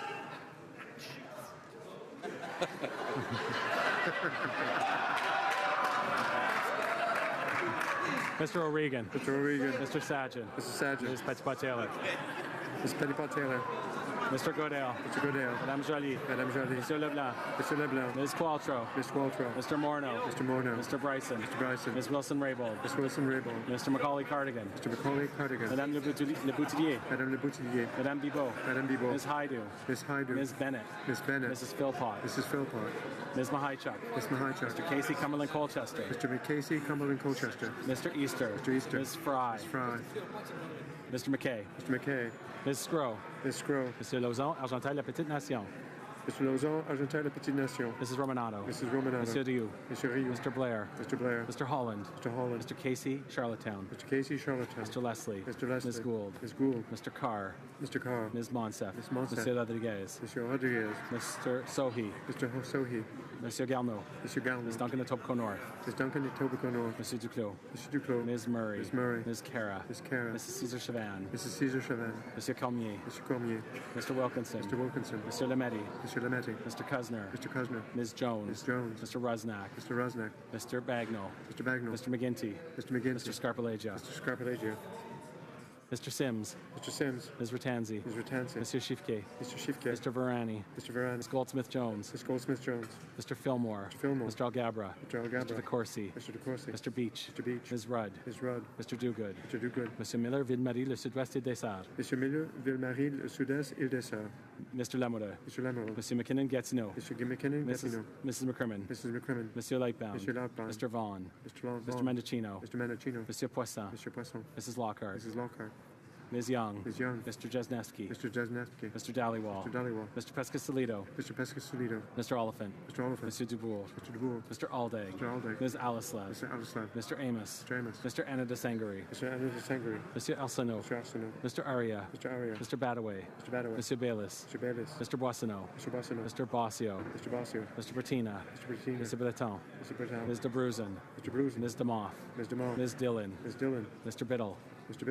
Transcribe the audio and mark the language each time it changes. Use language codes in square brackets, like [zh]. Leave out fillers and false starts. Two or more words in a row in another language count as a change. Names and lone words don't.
[en] Mr. O'Regan. Mr. O'Regan. Mr. Sajjan. Mr. Sajjan. Ms. Petitpas-Taylor. Ms. Petitpas-Taylor. Mr. Godel. Mr. Godel. [fr] Madame Joly. Madame Joly. Monsieur Leblanc. [en] Mr. Leblanc. Ms. Qualtrough. Ms. Qualtrough. Mr. Morneau. Mr. Morneau. Mr. Bryson. Mr. Bryson. Ms. Wilson-Raybould. Ms. Wilson-Raybould. Mr. Macaulay-Cardigan. Mr. Macaulay-Cardigan. [fr] Madame Leboutillier. Madame Leboutillier. Madame Bibeau. Madame Bibeau. [en] Ms. Haidu. Ms. Haidu. Ms. Bennett. Ms. Bennett. Mrs. Philpott. Mrs. Philpott. Ms. Mahichuk. Ms. Mahichuk. Mr. Casey Cumberland-Colchester. Mr. Casey Cumberland-Colchester. Mr. Easter. Mr. Easter. Ms. Fry. Ms. Fry. Mr. McKay. Mr. McKay. Ms. Scrow. Ms. Scrow. [fr] Monsieur Lauzon, Argenteuil, La Petite Nation. [en] Mr. Lauzon, Argenteuil, La Petite Nation. Mrs. Romanato. Mrs. Romanato. [fr] Monsieur Rioux. Monsieur Rioux. [en] Mr. Blair. Mr. Blair. Mr. Holland. Mr. Holland. Mr. Casey, Charlottetown. Mr. Casey, Charlottetown. Mr. Leslie. Mr. Leslie. Ms. Gould. Ms. Gould. Mr. Carr. Mr. Carr. Ms. Monsef. Ms. Monsef. [fr] Monsieur Rodriguez. Monsieur Rodriguez. [en] Mr. Sohi. Mr. Sohi. [fr] Monsieur Garneau. Monsieur Garneau. [en] Ms. Duncan Etobicoke North. Ms. Duncan Etobicoke North. [fr] Monsieur Duclos. Monsieur Duclos. [en] Ms. Murray. Ms. Murray. Ms. Cara. Ms. Cara. Mrs. Cesar Chavan. Mrs. Cesar Chavan. [fr] Monsieur Cormier. [en] Mr. Cormier. Mr. Wilkinson. Mr. Wilkinson. Mr. Lametti. Mr. Lametti. Mr. Kuzner. Mr. Kuzner. Ms. Jones. Ms. Jones. Mr. Rusnak. Mr. Rusnak. Mr. Bagnall. Mr. Bagnall. Mr. McGinty. Mr. McGinty. Mr. Scarpellegia. Mr. Scarpellegia. Mr. Sims. Mr. Sims. Ms. Ratanzi. Ms. Ratanzi. [fr] Monsieur Shifke. [en] Mr. Shifke. Mr. Varani. Mr. Varani. Ms. Goldsmith-Jones. Ms. Goldsmith-Jones. Mr. Fillmore. Mr. Fillmore. Mr. Algabra. Mr. Algabra. Mr. DeCourcy. Mr. DeCourcy. Mr. Beach. Mr. Beach. Ms. Rudd. Ms. Rudd. Mr. Dogood. Mr. Dogood. [fr] Monsieur Miller, Ville-Marie, le Sud-Ouest, Île-des-Sœurs. Monsieur Miller, Ville-Marie, le Sud-Est, Île-des-Sœurs. [en] Mr. Lamoureux. Mr. Lamoureux. [fr] Monsieur McKinnon, Gatineau. [en] Mr. McKinnon, Gatineau. Mrs. McCrimmon. Mrs. McCrimmon. [fr] Monsieur Lightbound. Monsieur Lightbound. [en] Mr. Vaughn. Mr. Vaughn. Mr. Mendocino. Mr. Mendocino. [fr] Monsieur Poisson. Monsieur Poisson. [en] Mrs. Lockhart. Mrs. Lockhart. Ms. Young. Ms. Young. Mr. Jesneski. Mr. Jesneski. Mr. Dhaliwal. Mr. Dhaliwal. Mr. Pescasolido. Mr. Pescasolido. Mr. Oliphant. Mr. Oliphant. [fr] Monsieur Dubourg. [en] Mr. Dubourg. Mr. Alday. Mr. Alday. Ms. Alislav. Mr. Alislav. Mr. Amos. Mr. Amos. Mr. Anna de Sangari. Mr. Anna de Sangari. [fr] Monsieur Arsenault. [en] Mr. Arsenault. Mr. Aria. Mr. Aria. Mr. Badaway. Mr. Badaway. [fr] Monsieur Baylis. [en] Mr. Baylis. Mr. Boissonneau. Mr. Boissonneau. Mr. Bossio. Mr. Bossio. Mr. Bertina. Mr. Bertina. Mr. Breton. Mr. Breton. Ms. de Bruzen. Mr. Bruzen. Ms. DeMoff. Ms. DeMoff. Ms. Dillon. Ms. Dillon. Mr. Biddle.